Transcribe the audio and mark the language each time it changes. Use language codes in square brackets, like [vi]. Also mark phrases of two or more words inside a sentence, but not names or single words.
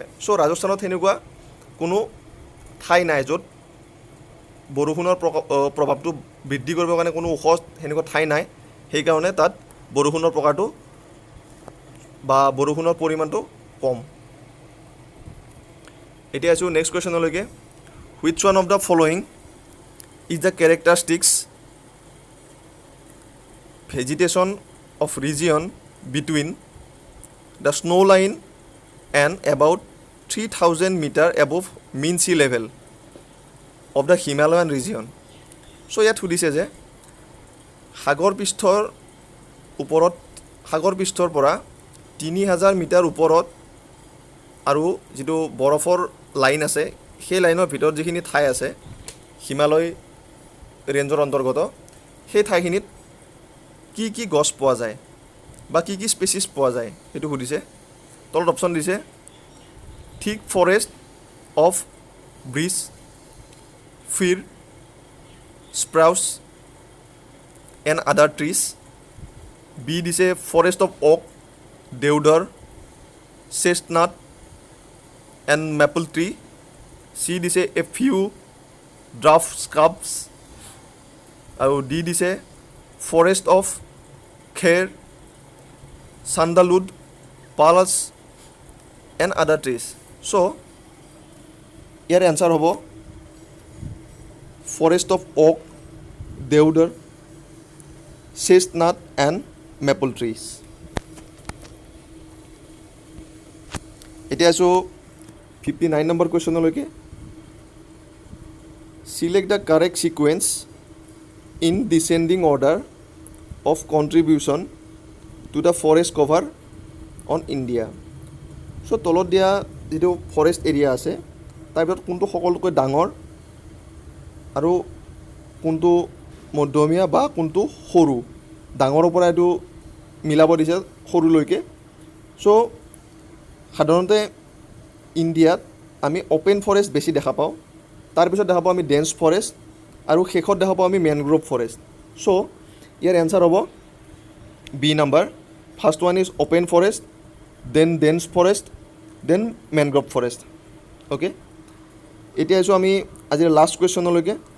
[as] চ' ৰাজস্থানত সেনেকুৱা কোনো ঠাই নাই য'ত বৰষুণৰ প্ৰভাৱটো বৃদ্ধি কৰিবৰ কাৰণে কোনো ওখ সেনেকুৱা ঠাই নাই। সেইকাৰণে তাত বৰষুণৰ প্ৰকাৰটো বা বৰষুণৰ পৰিমাণটো কম। এতিয়া আছোঁ [en] next question. which one of the following is the characteristics vegetation of region between the snow line and about 3000 meter above mean sea level of the Himalayan region. [as] So ইয়াত সুধিছে যে সাগৰ পৃষ্ঠৰ পৰা 3000 মিটাৰ ওপৰত আৰু যিটো বৰফৰ লাইন আছে সেই লাইনৰ ভিতৰত যিখিনি ঠাই আছে হিমালয় ৰেঞ্জৰ অন্তৰ্গত সেই ঠাইখিনিত কি কি গছ পোৱা যায় বা কি কি স্পেচিছ পোৱা যায় সেইটো সুধিছে তলত অপশ্যন দিছে [en] thick forest of beech, fir, spruce and other trees. B দিছে forest of oak, deodar, chestnut and maple tree. C দিছে a few dwarf shrubs. আৰু D দিছে forest of kher, sandalwood, palus and other trees. So [as] ইয়াৰ এনসাৰ হ'ব [en] forest of oak, deodar, chestnut and maple trees. [as] এতিয়া আছোঁ 59 নম্বৰ কুৱেশ্যনলৈকে [en] select the correct sequence in descending order of contribution to the forest cover on India. [as] So তলত দিয়া যিটো [en] forest area [as] আছে তাৰ ভিতৰত কোনটো সকলোতকৈ ডাঙৰ আৰু কোনটো মধ্যমীয়া বা কোনটো সৰু ডাঙৰৰ পৰা এইটো মিলাব দিছে সৰুলৈকে চ' সাধাৰণতে ইণ্ডিয়াত আমি [en] open forest [as] বেছি দেখা পাওঁ তাৰপিছত দেখা পাওঁ আমি [en] dense forest [as] আৰু শেষত দেখা পাওঁ আমি [en] mangrove forest [as] চ' ইয়াৰ এনচাৰ হ'ব [en] B number first one is open forest then dense forest then mangrove forest okay [as] এতিয়া আছোঁ আমি আজিৰ [en] last question